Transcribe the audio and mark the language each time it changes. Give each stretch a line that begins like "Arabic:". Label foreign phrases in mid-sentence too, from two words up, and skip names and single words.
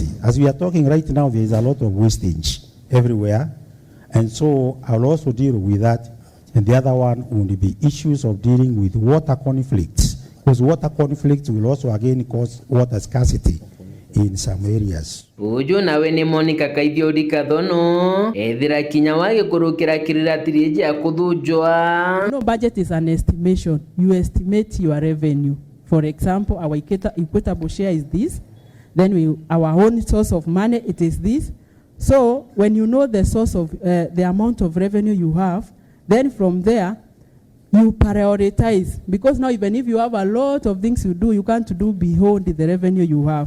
English: As we are talking right now, there is a lot of wastage everywhere, and so I'll also deal with that. And the other one would be issues of dealing with water conflicts, because water conflicts will also again cause water scarcity in some areas.
Meru: Ujo nawe ni Monica Kaithio Kathono ethira kinya wage kurukira kiriratiri eji akûthûjwa.
English: No, budget is an estimation. You estimate your revenue. For example, our equitable share is this. Then our own source of money, it is this. So when you know the source of the amount of revenue you have, then from there you prioritize, because now even if you have a lot of things you do, you can't do beyond the revenue you have.